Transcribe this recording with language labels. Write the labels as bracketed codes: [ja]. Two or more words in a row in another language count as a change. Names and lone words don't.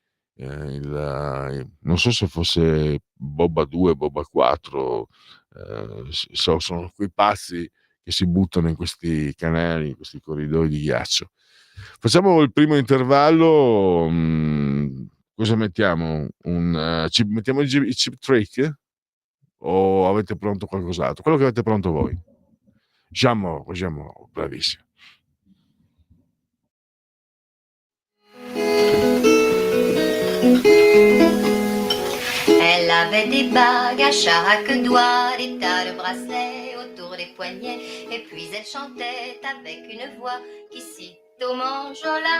[it] Non so se fosse Boba 2, Boba 4, sono quei pazzi che si buttano in questi canali, in questi corridoi di ghiaccio. Facciamo il primo intervallo. Cosa mettiamo? Mettiamo i chip trick? O avete pronto qualcos'altro? Quello che avete pronto voi. Diciamo, bravissimo. [fr] Elle avait des bagues à chaque doigt, des tas de bracelets autour des poignets, et puis elle chantait avec une voix qui sitôt m'enjola.